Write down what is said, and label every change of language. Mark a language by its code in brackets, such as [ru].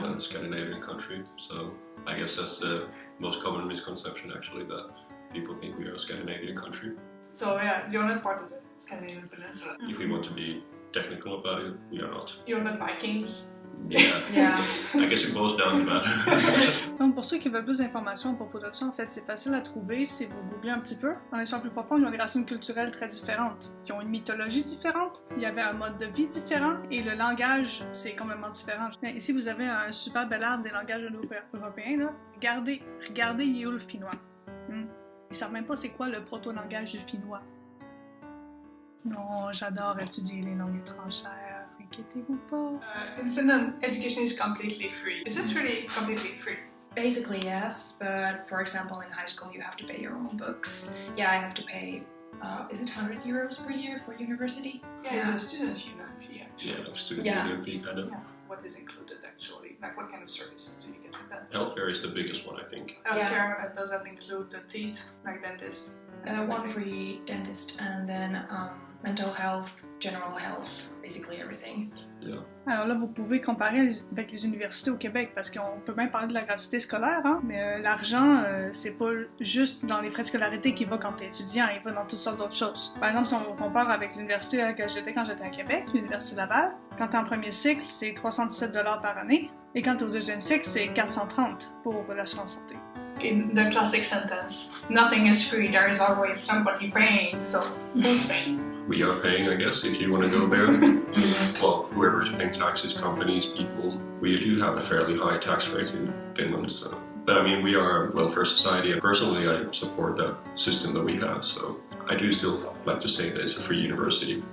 [en] not a Scandinavian country. So I guess that's the most common misconception, actually, that people think we are a Scandinavian country. So yeah, you're not part of the Scandinavian peninsula. If we want to be technical about it, we are not. You're not Vikings. Yeah, Yeah. I guess it goes down to that. [fr] Donc pour ceux qui veulent plus d'informations à propos de ça, en fait, c'est facile à trouver si vous googlez un petit peu. Dans l'histoire plus profonde, ils ont des racines culturelles très différentes. Ils ont une mythologie différente, il y avait un mode de vie différent, et le langage, c'est complètement différent. Ici, vous avez un super bel arbre des langages européens, là. Regardez il est où le finnois. Ils savent même pas c'est quoi le proto-langage du finnois. Non, j'adore étudier les langues étrangères, inquiétez-vous pas. [en] In Finland, education is completely free. Is it really completely free? Basically, yes, but for example, in high school, you have to pay your own books. Yeah, I have to pay, is it 100 euros per year for university? Yeah, it's a student union fee, actually. Yeah, like student Yeah. union fee, kind of. Yeah. What is included, actually? Like, what kind of services do you get with that? Healthcare is the biggest one, I think. Healthcare, does that include the teeth, like dentist? One free dentist, and then mental health, general health, basically everything. Yeah. [fr] Alors là, vous pouvez comparer avec les universités au Québec, parce qu'on peut même parler de la gratuité scolaire, hein? Mais l'argent, c'est pas juste dans les frais de scolarité qu'il va quand t'es étudiant, il va dans toutes sortes d'autres choses. Par exemple, si on compare avec l'université à laquelle j'étais quand j'étais à Québec, l'Université Laval, quand t'es en premier cycle, c'est 317 $ par année, et quand t'es au deuxième cycle, c'est 430 pour l'assurance santé. [en] In the classic sentence, nothing is free, there is always somebody paying, so who's paying? We are paying, I guess, if you want to go there. Well, whoever is paying taxes, companies, people, we do have a fairly high tax rate in Finland. So. But I mean, we are a welfare society, and personally I support the system that we have, so I do still like to say that it's a free university.